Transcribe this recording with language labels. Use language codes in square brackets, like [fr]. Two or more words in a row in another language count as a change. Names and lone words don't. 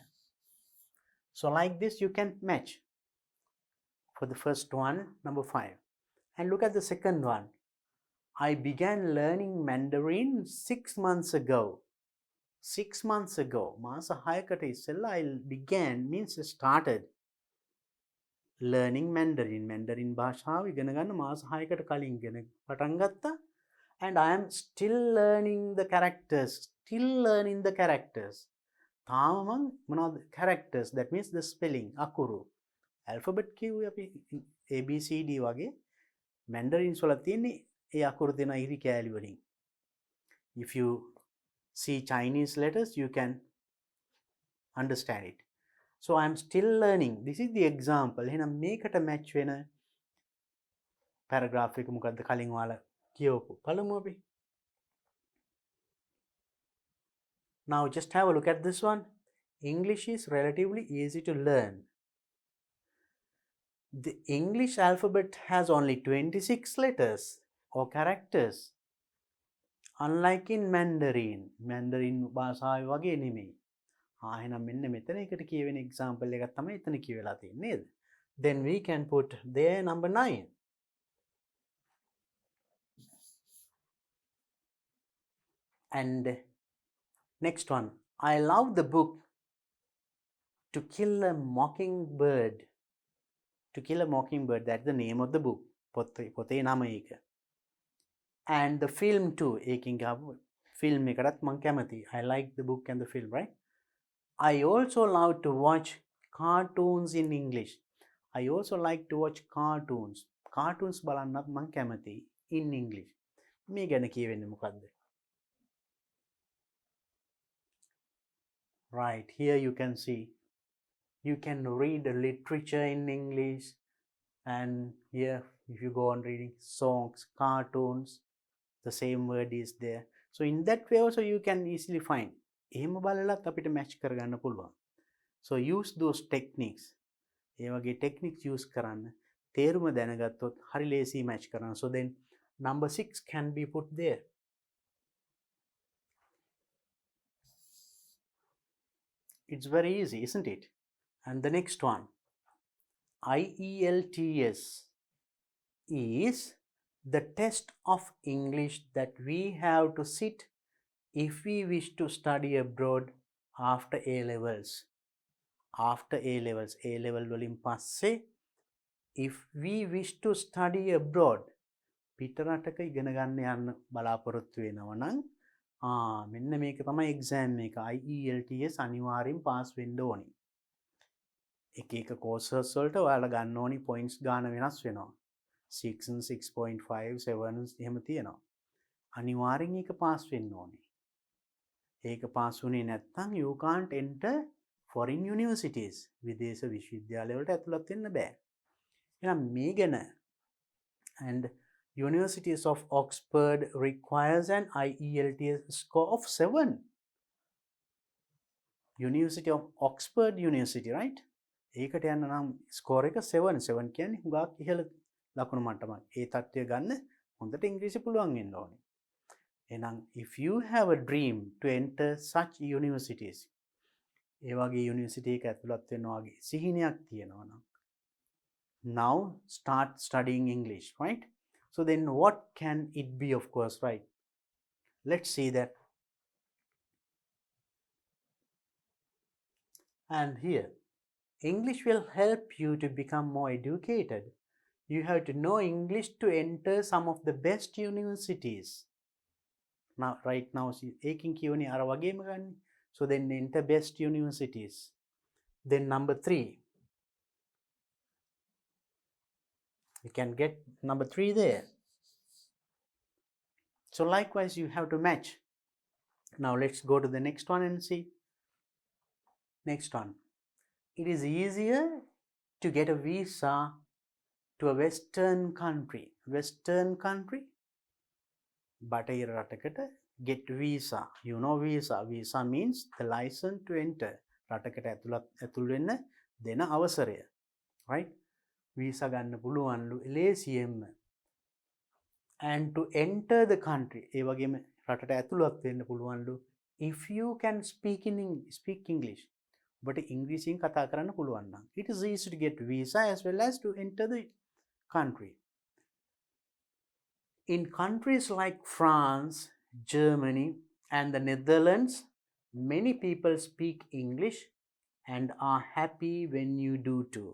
[en] So like this, you can match. For the first one, number 5. And look at the second one. I began learning Mandarin 6 months ago. 6 months ago. [si] මාස හයකට ඉස්සෙල්ලා [en] I began means started learning Mandarin. [si] Mandarin භාෂාව ඉගෙන ගන්න මාස 6කට කලින් ඉගෙන පටන් ගත්තා. [en] And I am still learning the characters. Still learning the characters. [si] තාම මම මොනවද [en] characters, that means the spelling අකුරු. [si] alphabet කිව්වේ අපි ABCD වගේ. Mandarins වල තියෙන්නේ ඒ අකුරු දෙන ඉරි කෑලි වලින්. [en] If you see Chinese letters, you can understand it. So I am still learning. This is the example. [si] එහෙනම් මේකට match වෙන paragraph එක මොකද්ද කලින් ඔයාලා කියවපු. බලමු අපි. [en] Now just have a look at this one. English is relatively easy to learn. The English alphabet has only 26 letters or characters. Unlike in Mandarin. [si] Mandarin භාෂාවේ වගේ නෙමෙයි. එහෙනම් මෙන්න මෙතන එකට කියවෙන example එකක් තමයි එතන කියවලා තියෙන්නේ නේද? [en] Then we can put there number 9. And next one. I love the book To Kill a Mockingbird. To Kill a Mockingbird, that's the name of the book. [si] පොතේ නම ඒක. [en] And the film too. [si] ඒකින් ගාපු film එකටත් මම කැමතියි. [en] I like the book and the film, right? I also love to watch cartoons in English. I also like to watch cartoons. [si] Cartoons බලන්නත් මම කැමතියි [en] in English. [si] මේ ගැන කියවෙන්නේ මොකද්ද? [en] Right, here you can see. You can read literature in English. And here, if you go on reading songs, cartoons, the same word is there. So in that way also you can easily find. [si] එහෙම බලලත් අපිට match කරගන්න පුළුවන්. [en] So use those techniques. [si] ඒ වගේ [en] techniques use [si] කරන්න. තේරුම දැනගත්තොත් හරි ලේසි match කරන්න. [en] So then number 6 can be put there. It's very easy, isn't it? And the next one. IELTS is the test of English that we have to sit if we wish to study abroad after A levels. After A levels, A level [si] වලින් පස්සේ [en] if we wish to study abroad [si] පිට රටක ඉගෙන ගන්න යන්න බලාපොරොත්තු වෙනවා නම් මෙන්න මේක තමයි එක්සෑම් එක. IELTS අනිවාර්යෙන් පාස් වෙන්න ඕනි. එක එක කෝසස් වලට ඔයාලා ගන්න ඕනි පොයින්ට්ස් ගාන වෙනස් වෙනවා. 6 and 6.5 7 එහෙම තියෙනවා. අනිවාර්යෙන් ඒක පාස් වෙන්න ඕනේ. ඒක පාස් වුණේ නැත්නම් [en] you can't enter foreign universities. [si] විදේශ විශ්වවිද්‍යාල වලට ඇතුළත් වෙන්න බෑ. එහෙනම් මේ ගැන [en] and Universities of Oxford requires an IELTS score of 7. University of Oxford University, right? [si] ඒකට යන්න නම් ස්කෝර් එක 7. 7 කියන්නේ හුඟක් ඉහළ ලකුණු මට්ටමක්. ඒ තත්ත්වය ගන්න හොඳට ඉංග්‍රීසි පුළුවන් වෙන්න ඕනේ. [en] එහෙනම් if you have a dream to enter such universities, [si] ඒ වගේ යුනිවර්සිටි එක ඇතුළත් වෙනවා වගේ සිහිනයක් තියෙනවා නම් [en] now start studying English, right? So then what can it be, of course, right? Let's see that. And here, English will help you to become more educated. You have to know English to enter some of the best universities. Now, right now, [si] ඒකින් කියවනේ අර වගේම ගන්න. [en] So then enter best universities. Then number 3. You can get number 3 there. So likewise, you have to match. Now let's go to the next one and see. Next one. It is easier to get a visa to a Western country. Western country? [si] බටහිර රටකට [en] get visa. You know visa. Visa means the license to enter. [si] රටකට ඇතුල් වෙන්න දෙන අවසරය. Right? Visa ගන්න පුළුවන්ලු ලේසියෙන්ම. [en] And to enter the country, [si] ඒ වගේම රටට ඇතුළත් වෙන්න පුළුවන්ලු [en] if you can speak English. [si] ඔබට ඉංග්‍රීසියෙන් කතා කරන්න පුළුවන් නම් [en] it is easy to get visa as well as to enter the country. In countries like France, Germany and the Netherlands, many people speak English and are happy when you do too.